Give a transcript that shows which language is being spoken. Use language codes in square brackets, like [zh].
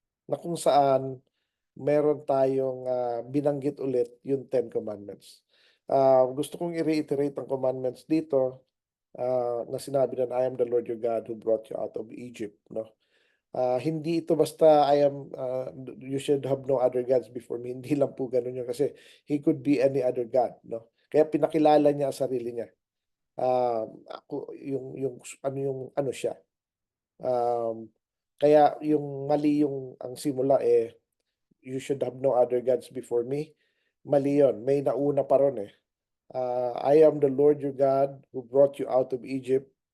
[tl] Na kung saan meron tayong binanggit ulit yung Ten Commandments. Gusto kong i-reiterate ang commandments dito na sinabi na [en] I am the Lord your God who brought you out of Egypt, no? [tl] Hindi ito basta [en] you should have no other gods before me. [tl] Hindi lang po ganun yun kasi [en] he could be any other God, [tl] no? Kaya pinakilala niya ang sarili niya. Ako yung ano siya. Um, Kaya yung mali yung ang simula [en] you should have no other gods before me. [tl] Mali yun. May nauna pa ron eh. [en] I am the Lord your God who brought you out of Egypt.